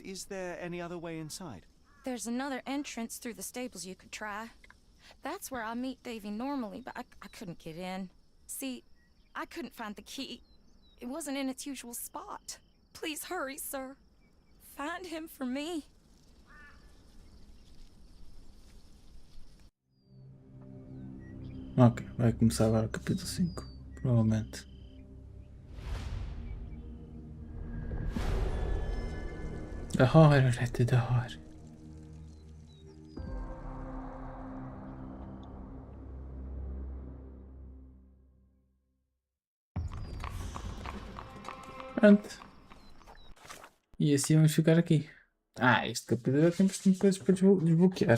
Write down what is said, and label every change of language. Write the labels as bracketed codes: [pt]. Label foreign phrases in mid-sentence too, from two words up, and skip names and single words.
[en] Is there any other way inside? There's another entrance through the stables you could try. That's where I meet Davy normally, but I couldn't get in. See, I couldn't find the key. It wasn't in its usual spot. Please hurry, sir. Find him for me. [pt] Ok, vai começar agora o capítulo 5, provavelmente. [sv] Det har jag rätt, det har. [pt] Pronto. E assim vamos ficar aqui. Este capítulo já temos coisas para desbloquear.